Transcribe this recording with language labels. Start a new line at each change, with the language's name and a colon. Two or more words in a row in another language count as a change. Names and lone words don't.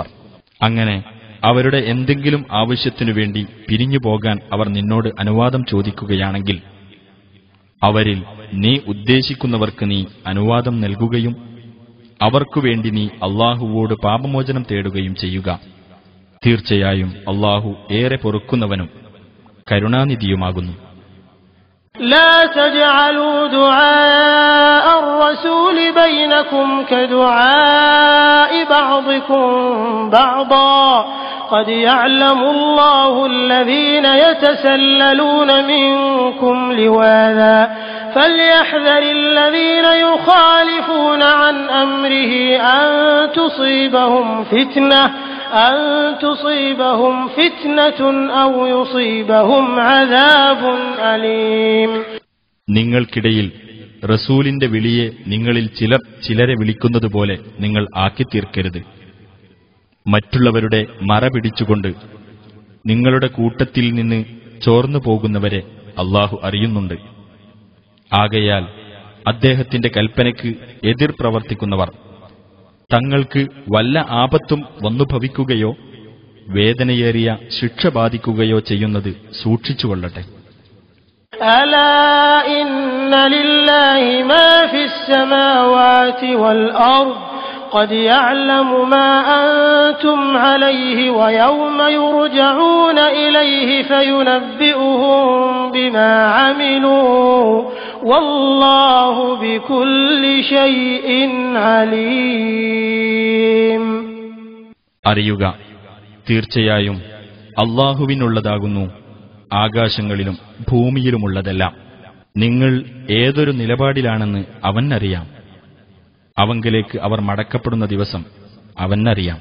Malayalam: അങ്ങനെ അവരുടെ എന്തെങ്കിലും ആവശ്യത്തിനു വേണ്ടി പിരിഞ്ഞു പോകാൻ അവർ നിന്നോട് അനുവാദം ചോദിക്കുകയാണെങ്കിൽ അവരിൽ നീ ഉദ്ദേശിക്കുന്നവർക്ക് നീ അനുവാദം നൽകുകയും അവർക്കുവേണ്ടി നീ അല്ലാഹുവോട് പാപമോചനം തേടുകയും ചെയ്യുക. തീർച്ചയായും അല്ലാഹു ഏറെ പൊറുക്കുന്നവനും കരുണാനിധിയുമാകുന്നു.
Arabic: لا تجعلوا دعاء الرسول بينكم كدعاء بعضكم بعضا قد يعلم الله الذين يتسللون منكم لواذا فليحذر الذين يخالفون عن أمره أن تصيبهم فتنة أو يصيبهم عذاب أليم.
Malayalam: നിങ്ങൾക്കിടയിൽ റസൂലിന്റെ വിളിയെ നിങ്ങളിൽ ചിലർ ചിലരെ വിളിക്കുന്നതുപോലെ നിങ്ങൾ ആക്കിത്തീർക്കരുത്. മറ്റുള്ളവരുടെ മറ പിടിച്ചുകൊണ്ട് നിങ്ങളുടെ കൂട്ടത്തിൽ നിന്ന് ചോർന്നു പോകുന്നവരെ അല്ലാഹു അറിയുന്നുണ്ട്. ആകയാൽ അദ്ദേഹത്തിന്റെ കൽപ്പനയ്ക്ക് എതിർ പ്രവർത്തിക്കുന്നവർ തങ്ങൾക്ക് വല്ല ആപത്തും വന്നുഭവിക്കുകയോ വേദനയേറിയ ശിക്ഷ ബാധിക്കുകയോ ചെയ്യുന്നത് സൂക്ഷിച്ചുകൊള്ളട്ടെ.
Arabic: ألا إن لله ما في السماوات والأرض قد يعلم ما أنتم عليه ويوم يرجعون إليه فينبئهم بما عملوا والله بكل شيء عليم.
Malayalam: അറിയുക, തീർച്ചയായും അല്ലാഹുവിനുള്ളതാകുന്നു ആകാശങ്ങളിലും ഭൂമിയിലുമുള്ളതെല്ലാം. നിങ്ങൾ ഏതൊരു നിലപാടിലാണെന്ന് അവനറിയാം. അവങ്കലേക്ക് അവർ മടക്കപ്പെടുന്ന ദിവസം അവനറിയാം.